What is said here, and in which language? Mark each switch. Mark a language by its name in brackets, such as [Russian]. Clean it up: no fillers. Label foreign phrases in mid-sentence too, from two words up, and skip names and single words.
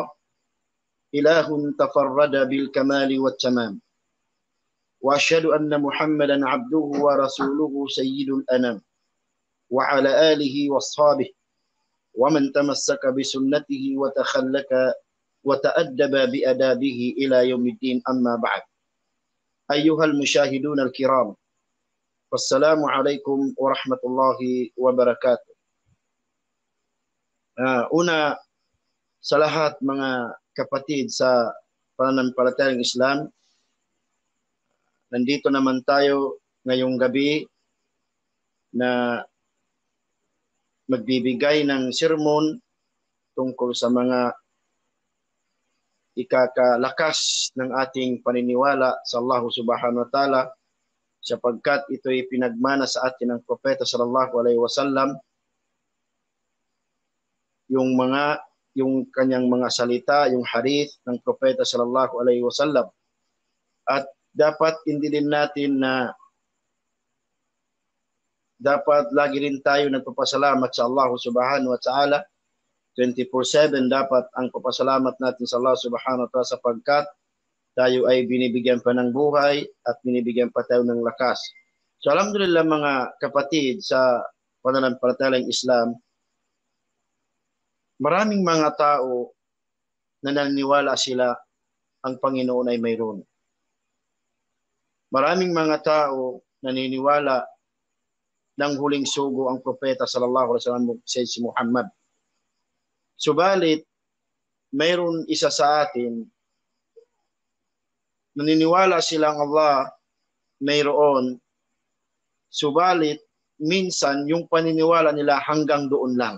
[Arabic] إله تفرد بالكمال والتمام وأشهد أن محمدا عبده ورسوله سيد الأنام وعلى آله وأصحابه ومن تمسك بسنته وتخلك وتأدب بأدابه إلى يوم الدين أما بعد أيها المشاهدون الكرام والسلام عليكم ورحمة الله وبركاته. [Filipino] Una sa lahat mga kapatid sa pananampalatayang Islam, nandito naman tayo ngayong gabi na magbibigay ng sermon tungkol sa mga ikakalakas ng ating paniniwala sa Allah [Arabic] سبحانه وتعالى [Filipino] sapagkat ito'y pinagmana sa atin ng Propeta [Arabic] صلى الله عليه وسلم [Filipino] yung kanyang mga salita, yung hadith ng Propeta [Arabic] صلى الله عليه وسلم. [Filipino] At dapat intindihin natin na dapat lagi rin tayo nagpapasalamat sa Allah [Arabic] سبحانه وتعالى. [Filipino] 24/7 dapat ang papasalamat natin sa Allah [Arabic] سبحانه وتعالى [Filipino] sapagkat tayo ay binibigyan pa ng buhay at binibigyan pa tayo ng lakas. So alhamdulillah mga kapatid sa pananampalatayang Islam, maraming mga tao na naniniwala sila ang Panginoon ay mayroon. Maraming mga tao naniniwala ng huling sugo ang Propeta [Arabic] صلى الله عليه وسلم [Filipino] si Muhammad. Subalit, mayroon isa sa atin naniniwala silang Allah mayroon. Subalit, minsan yung paniniwala nila hanggang doon lang.